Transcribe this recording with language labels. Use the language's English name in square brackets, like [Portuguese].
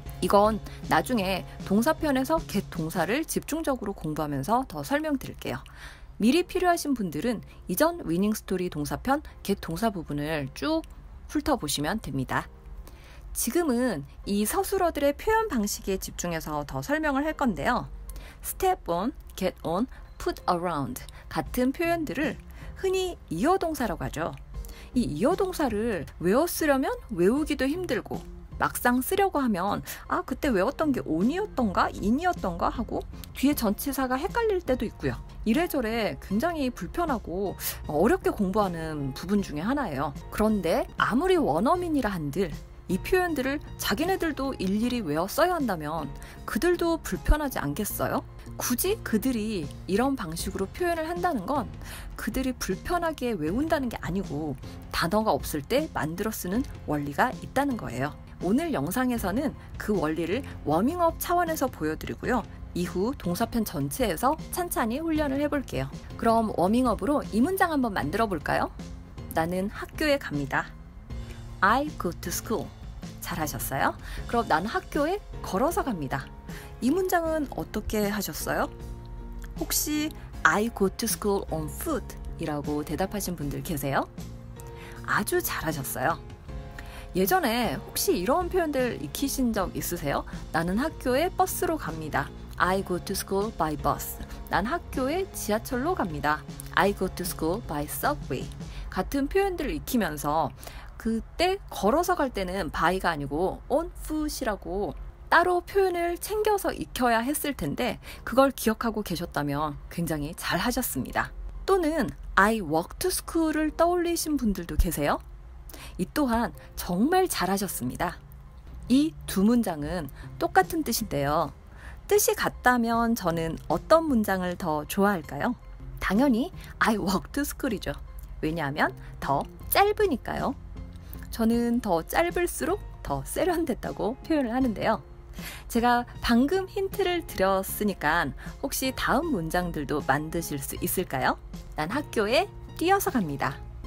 [Korean] 이건 나중에 동사편에서 get 동사를 집중적으로 공부하면서 더 설명드릴게요. 미리 필요하신 분들은 이전 위닝 스토리 동사편 get 동사 부분을 쭉 훑어보시면 됩니다. 지금은 이 서술어들의 표현 방식에 집중해서 더 설명을 할 건데요. step on, get on, put around 같은 표현들을 흔히 이어동사라고 하죠. 이 이어동사를 외웠으려면 외우기도 힘들고, 막상 쓰려고 하면 그때 외웠던 게 on이었던가 in이었던가 하고 뒤에 전치사가 헷갈릴 때도 있고요. 이래저래 굉장히 불편하고 어렵게 공부하는 부분 중에 하나예요. 그런데 아무리 원어민이라 한들 이 표현들을 자기네들도 일일이 외워 써야 한다면 그들도 불편하지 않겠어요? 굳이 그들이 이런 방식으로 표현을 한다는 건 그들이 불편하게 외운다는 게 아니고 단어가 없을 때 만들어 쓰는 원리가 있다는 거예요. 오늘 영상에서는 그 원리를 워밍업 차원에서 보여드리고요. 이후 동사편 전체에서 찬찬히 훈련을 해볼게요. 그럼 워밍업으로 이 문장 한번 만들어 볼까요? 나는 학교에 갑니다. [English] I go to school. [Korean] 잘하셨어요? 그럼 나는 학교에 걸어서 갑니다. 이 문장은 어떻게 하셨어요? 혹시 [English] I go to school on foot [Korean] 이라고 대답하신 분들 계세요? 아주 잘하셨어요. 예전에 혹시 이런 표현들 익히신 적 있으세요? 나는 학교에 버스로 갑니다. [English] I go to school by bus. [Korean] 난 학교에 지하철로 갑니다. [English] I go to school by subway. [Korean] 같은 표현들을 익히면서 그때 걸어서 갈 때는 by가 아니고 on foot이라고 따로 표현을 챙겨서 익혀야 했을 텐데 그걸 기억하고 계셨다면 굉장히 잘 하셨습니다. 또는 [English] I walk to school [Korean] 을 떠올리신 분들도 계세요? 이 또한 정말 잘하셨습니다. 이 두 문장은 똑같은 뜻인데요. 뜻이 같다면 저는 어떤 문장을 더 좋아할까요? 당연히 [English] I walk to school이죠. [Korean] 왜냐하면 더 짧으니까요. 저는 더 짧을수록 더 세련됐다고 표현을 하는데요. 제가 방금 힌트를 드렸으니까 혹시 다음 문장들도 만드실 수 있을까요? 난 학교에 뛰어서 갑니다.